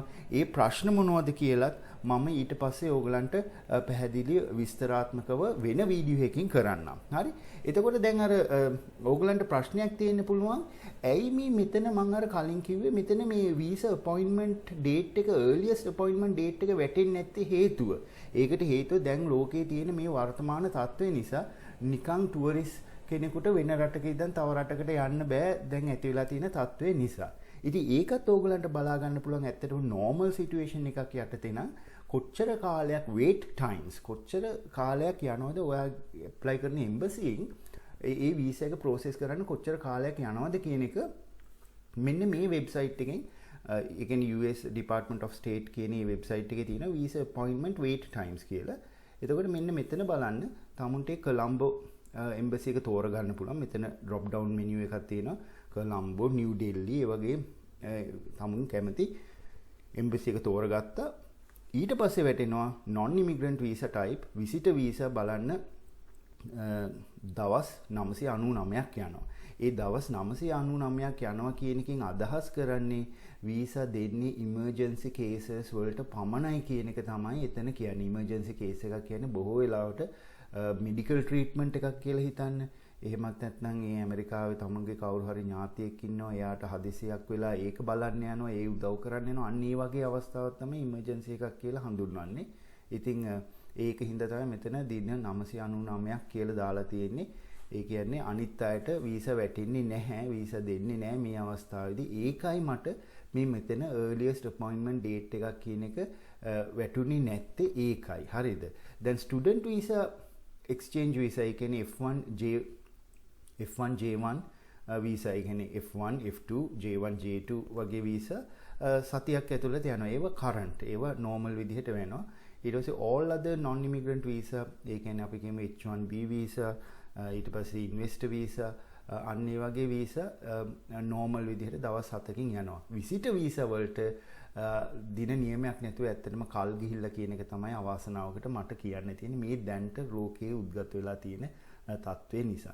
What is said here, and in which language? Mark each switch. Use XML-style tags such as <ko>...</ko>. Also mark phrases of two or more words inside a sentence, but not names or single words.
<si>ඒ ප්‍රශ්න මොනවද කියලත් මම ඊට පස්සේ ඕගලන්ට පැහැදිලි විස්තරාත්මකව වෙන වීඩියෝ එකකින් කරන්නම්. හරි? එතකොට දැන් අර ඕගලන්ට ප්‍රශ්නයක් තියෙන්න පුළුවන්. ඇයි මේ මෙතන මම අර කලින් කිව්වේ මෙතන මේ</si> <en>visa appointment date</en> <si>එක</si> <en>earliest appointment date</en> <si>එක වැටෙන්නේ නැත්තේ හේතුව. ඒකට හේතුව දැන් ලෝකයේ තියෙන මේ වර්තමාන තත්ත්වය නිසා නිකන් ටුවරිස්ට් කෙනෙකුට වෙන රටක ඉඳන් තව රටකට යන්න බෑ දැන් ඇති වෙලා තියෙන තත්ත්වය නිසා. ඉතින් ඒකත් ඕගලන්ට බලා ගන්න පුළුවන් ඇත්තටම</si> <en>normal situation</en> <si>එකක් යටතේ නම් කොච්චර කාලයක්</si> <en>wait times</en> <si>කොච්චර කාලයක් යනවද ඔයා apply කරන embassy එකෙන් ඒ visa එක process කරන්න කොච්චර කාලයක් යනවද කියන එක මෙන්න මේ website එකෙන් ඒ කියන්නේ US Department of State කියන මේ website එකේ තියෙන</si> <en>visa appointment wait times</en> <si>කියලා. එතකොට මෙන්න මෙතන බලන්න තමුන්ට කොලම්බෝ embassy එක තෝරගන්න පුළුවන්. මෙතන</si> <en>drop down menu</en> <si>එකක් තියෙනවා. කොලම්බෝ, නිව් ඩෙල්ලි ඒ වගේ තමුන් කැමති embassy එක තෝරගත්තා. ඊට පස්සේ වැටෙනවා</si> <en>non immigrant visa type visitor visa</en> <si>බලන්න දවස් 999ක් යනවා. ඒ දවස් 999ක් යනවා කියන එකෙන් අදහස් කරන්නේ වීසා දෙන්නේ</si> <en>emergency cases</en> <si>වලට පමණයි කියන එක තමයි එතන කියන්නේ.</si> <en>emergency case</en> <si>එකක් කියන්නේ බොහෝ වෙලාවට</si> <en>medical treatment</en> <si>එකක් කියලා හිතන්න. එහෙමත් නැත්නම් ඒ ඇමරිකාවේ තමන්ගේ කවුරු හරි ඥාතියෙක් ඉන්නවා එයාට හදිසියක් වෙලා ඒක බලන්න යනවා ඒ උදව් කරන්න යනවා අන්න ඒ වගේ අවස්ථාවක් තමයි ඉමර්ජන්සි එකක් කියලා හඳුන්වන්නේ. ඉතින් ඒක හින්දා තමයි මෙතන දින 999ක් කියලා දාලා තියෙන්නේ. ඒ කියන්නේ අනිත් අයට වීසා වැටෙන්නේ නැහැ වීසා දෙන්නේ නැහැ මේ අවස්ථාවේදී. ඒකයි මට මේ මෙතන</si> <en>earliest appointment date</en> <si>එකක් කියන එක වැටුනේ නැත්තේ ඒකයි. හරිද? දැන්</si> <en>student visa exchange visa</en> <si>ඒ කියන්නේ</si> <en>F1 J1 visa</en> <si>ඒ කියන්නේ F1 F2 J1 J2 වගේ visa සතියක් ඇතුළත යනවා. ඒව current ඒව normal විදිහට වෙනවා. ඊට පස්සේ</si> <en>all other non immigrant visa</en> <si>ඒ කියන්නේ අපි කියමු H1B visa ඊට පස්සේ</si> <en>investor visa</en> <si>අන්න ඒ වගේ</si> <en>visa normal</en> <si>විදිහට දවස් 7කින් යනවා.</si> <en>visitor visa</en> <si>වලට දින නියමයක් නැතුව ඇත්තටම කල් ගිහිල්ලා කියන එක තමයි අවාසනාවකට මට කියන්න තියෙන්නේ මේ දැන්ට රෝකේ උද්ගත වෙලා තියෙන තත්ත්වය නිසා.</si>